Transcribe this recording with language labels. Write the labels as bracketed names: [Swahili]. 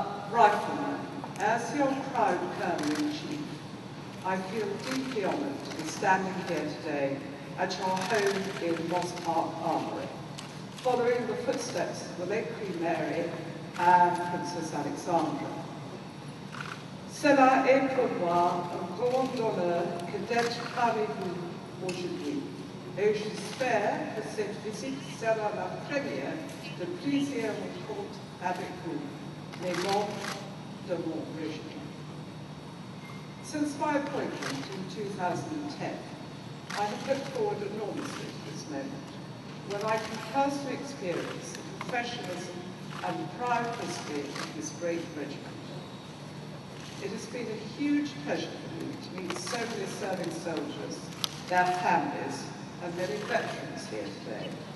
[English] Rifleman, as your proud Colonel-in-Chief, I feel deeply honoured to be standing here today at your home in Moss Park Armoury, following the footsteps of the late Queen Mary and Princess Alexandra. [French] Cela est pour moi un grand honneur que d'être parmi vous aujourd'hui, et j'espère que cette visite sera la première de plusieurs rencontres avec vous, les membres de mon régiment. [English] Since my appointment in 2010, I have looked forward enormously to this moment, when I can personally experience the professionalism and proud history of this great regiment. It has been a huge pleasure for me to meet so many serving soldiers, their families, and many veterans here today.